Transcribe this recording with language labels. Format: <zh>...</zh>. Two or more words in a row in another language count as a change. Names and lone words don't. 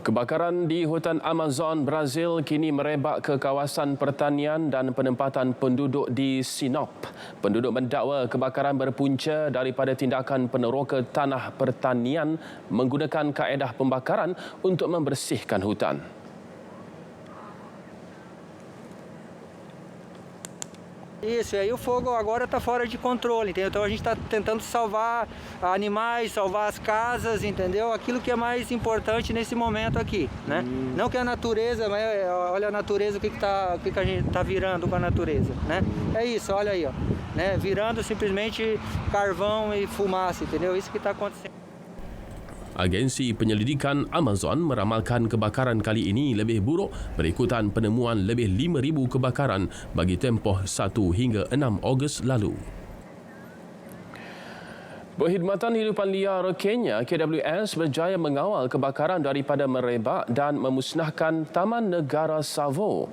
<ms>Kebakaran di hutan Amazon, Brazil kini merebak ke kawasan pertanian dan penempatan penduduk di Sinop. Penduduk mendakwa kebakaran berpunca daripada tindakan peneroka tanah pertanian menggunakan kaedah pembakaran untuk membersihkan hutan.</ms> <pt>Isso, e aí o fogo agora está fora de controle, entendeu? Então a gente está tentando salvar animais, salvar as casas, entendeu? Aquilo que é mais importante nesse momento aqui, né? Não que a natureza, mas olha a natureza, o que a gente está virando com a natureza, né? É isso, olha aí, ó, né? Virando simplesmente carvão e fumaça, entendeu? Isso que está acontecendo.</pt> <ms>Agensi Penyelidikan Amazon meramalkan kebakaran kali ini lebih buruk berikutan penemuan lebih 5,000 kebakaran bagi tempoh 1 hingga 6 Ogos lalu. Perkhidmatan Hidupan Liar Kenya KWS berjaya mengawal kebakaran daripada merebak dan memusnahkan Taman Negara Tsavo.</ms>